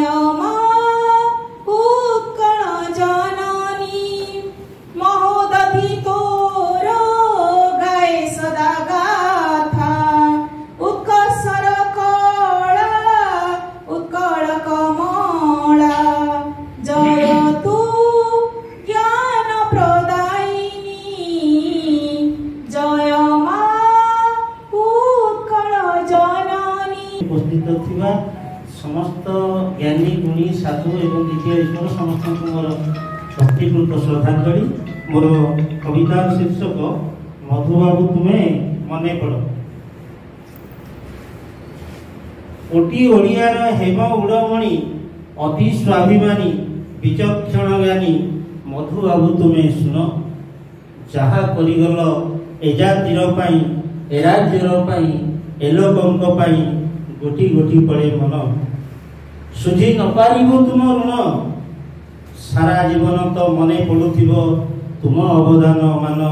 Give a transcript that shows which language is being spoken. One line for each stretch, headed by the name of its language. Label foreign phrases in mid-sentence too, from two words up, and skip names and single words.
Odia: ମାଁ ଉତ୍କଳ ଜନନୀ ମହୋଦଧି ତୋର ଗାଏ ସଦା ଗାଥା ଉତ୍କର୍ଷର କଳା ଉତ୍କଳ କମଳା ଜୟ ତୁ ଜ୍ଞାନ ପ୍ରଦାୟିନୀ ଜୟ ମାଁ ଉତ୍କଳ ଜନନୀ। ଉପସ୍ଥିତ ଥିବା ସମସ୍ତ ଜ୍ଞାନୀ ଗୁଣୀ ସାଧୁ ଏବଂ ଦ୍ୱିତୀୟ ଈଶ୍ୱର ସମସ୍ତ ମୋର ଭକ୍ତିପୂର୍ଣ୍ଣ ଶ୍ରଦ୍ଧାଞ୍ଜଳି। ମୋର କବିତାର ଶୀର୍ଷକ ମଧୁବାବୁ ତୁମେ ମନେ ପଡ଼। କୋଟି ଓଡ଼ିଆର ହେମ ଉଡ଼ମଣି ଅତି ସ୍ୱାଭିମାନୀ ବିଚକ୍ଷଣ ଜ୍ଞାନୀ ମଧୁବାବୁ ତୁମେ ଶୁଣ ଯାହା କରିଗଲ ଏ ଜାତିର ପାଇଁ ଏ ରାଜ୍ୟର ପାଇଁ ଏ ଲୋକଙ୍କ ପାଇଁ ଗୋଟି ଗୋଟି ପଡ଼େ ମନ। ସୁଝି ନପାରିବ ତୁମ ଋଣ, ସାରା ଜୀବନ ତ ମନେ ପଡ଼ୁଥିବ ତୁମ ଅବଦାନ ମାନ।